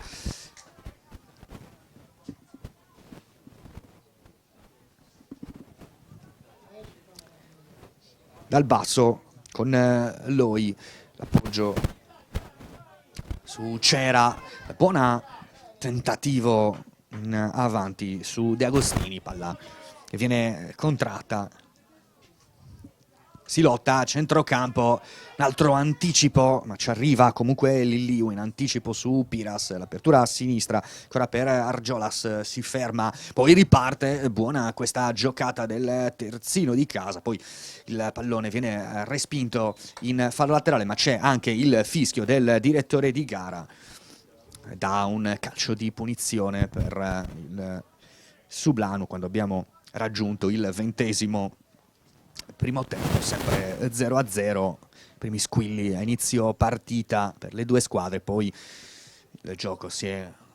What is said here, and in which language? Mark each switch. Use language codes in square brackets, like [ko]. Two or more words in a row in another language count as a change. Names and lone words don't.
[it] Dal basso con Loi, l'appoggio su Cera, buona tentativo in avanti su De Agostini, palla che viene contratta, si lotta a centrocampo, un altro anticipo, ma ci arriva comunque Lilliu in anticipo su Piras, l'apertura a sinistra, ancora per Argiolas, si ferma, poi riparte, buona questa giocata del terzino di casa, poi il pallone viene respinto in fallo laterale, ma c'è anche il fischio del direttore di gara, da un calcio di punizione per il Sublano quando abbiamo raggiunto il 20° primo tempo, sempre 0-0, primi squilli a inizio partita per le due squadre, poi il gioco si è